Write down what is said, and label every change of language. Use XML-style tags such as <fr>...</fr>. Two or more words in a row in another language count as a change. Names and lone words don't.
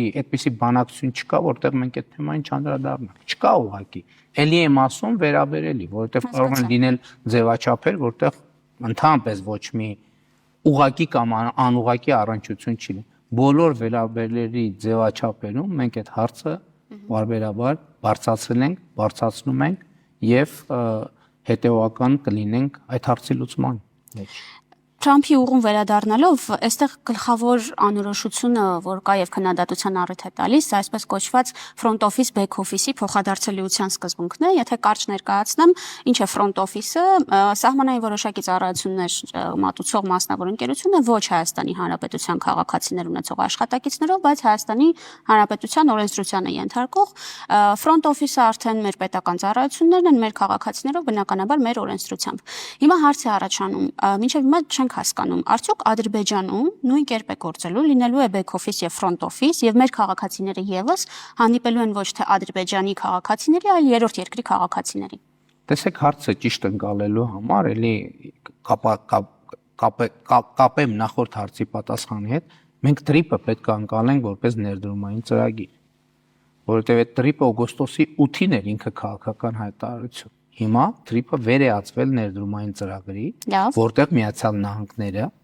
<hy>այդպիսի բանակցություն չկա, որտեղ մենք այդ թեմային չանդրադառնանք։ Չկա ուղակի։ Էլի եմ ասում վերաբերելի, որովհետև կարող են լինել ձևաչափեր, որտեղ ընդհանրապես ոչ մի ուղակի կամ անուղակի առնչություն չի լինի։ Բոլոր վերաբերելի ձևաչափերում մենք այդ հարցը բարբերաբար բարձրացնում ենք եւ հետեւական կլինենք այդ հարցի լուծման մեջ։ Թրամփի ուղուն վերադառնալով, այստեղ գլխավոր անորոշությունը, որ կա եւ քննադատության առիթ է տալիս, այսպես կոչված</hy> <en>front office back office-</en> <hy>ի փոխադարձելիության սկզբունքն է, եթե կարճ ներկայացնեմ, ինչ է</hy> <en>front office-</en> <hy>ը, սահմանային որոշակի ծառայություններ մատուցող մասնավոր ընկերություն է, ոչ Հայաստանի Հանրապետության քաղաքացիներ ունեցող աշխատակիցներով, բայց Հայաստանի Հանրապետության օրենսդրությանը ենթարկող</hy> <en>front office-</en> <hy>ը արդեն մեր պետական ծառայություններն են, մեր քաղաքացիներով բնականաբար մեր օրենսդրությամբ։ Հիմա հարց է առաջանում, մինչև հիմա չենք հասկանում, արդյոք Ադրբեջանում նույն կերպ է գործելու, լինելու է</hy> <en>back office</en> <hy>եւ</hy> <en>front office</en> <hy>եւ մեր քաղաքացիները եւս հանդիպելու են ոչ թե Ադրբեջանի քաղաքացիների, այլ երրորդ երկրի քաղաքացիների։ Տեսեք, հարցը ճիշտ ընկալելու համար էլի կապեմ նախորդ հարցի պատասխանի հետ, մենք տրիպը պետք է ընկալենք որպես ներդրումային ծրագիր, որովհետեւ այդ տրիպը օգոստոսի 8-ին էր ինքը քաղաքական հայտարարություն։ Հիմա տրիպը վերեացվել ներդրումային ծրագրի, որտեղ Միացյալ Նահանգները</hy>